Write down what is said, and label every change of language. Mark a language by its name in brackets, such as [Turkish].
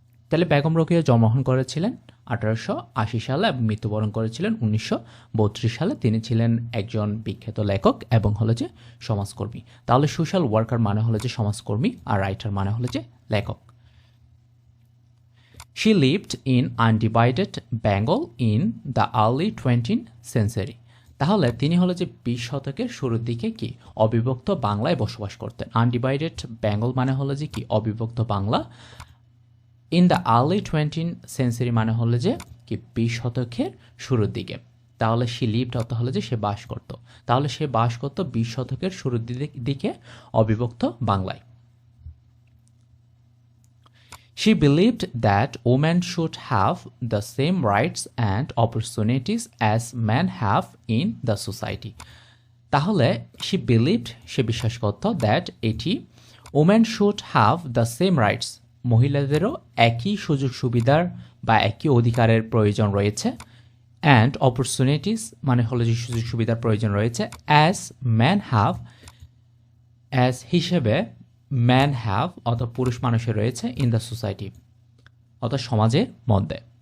[Bangla] তাহলে বেগম রোকেয়া জন্মগ্রহণ করেছিলেন 1880 সালে এবং মৃত্যুবরণ করেছিলেন 1932 সালে। তিনি ছিলেন একজন বিখ্যাত লেখক এবং হলো যে সমাজকর্মী। তাহলে সোশ্যাল ওয়ার্কার মানে হলো যে সমাজকর্মী আর রাইটার মানে হলো যে লেখক। [English] She lived in undivided Bengal in the early 20th century. [Bangla] তাহলে তিনি হলো যে 20 শতকের শুরুর দিকে কি অবিভক্ত বাংলায় বসবাস করতেন। আনডিভাইডেড বেঙ্গল মানে হলো যে কি অবিভক্ত Bangla. [English] in the early 20th century [Bangla] মানে হলো যে কি 20 শতকের শুরুর দিকে। তাহলে সে লিভড অর্থ হলো যে সে বাস করত। তাহলে সে বাস করত 20 শতকের শুরুর দিকে অবিভক্ত বাংলায়। [English] She believed that women should have the same rights and opportunities as men have in the society. [Bangla] তাহলে [English] she believed, [Bangla] সে বিশ্বাস করত, [English] that [Bangla] এটি [English] women should have the same rights, [Bangla] মহিলাদেরও একই সুযোগ সুবিধার বা একই অধিকারের প্রয়োজন রয়েছে, [English] and opportunities [Bangla] মানে হলো যে সুযোগ সুবিধার প্রয়োজন রয়েছে, [English] as men have, [Bangla] as হিসেবে [English] man have [Bangla] অর্থাৎ পুরুষ মানুষের রয়েছে, [English] in the society [Bangla] অর্থাৎ সমাজের মধ্যে।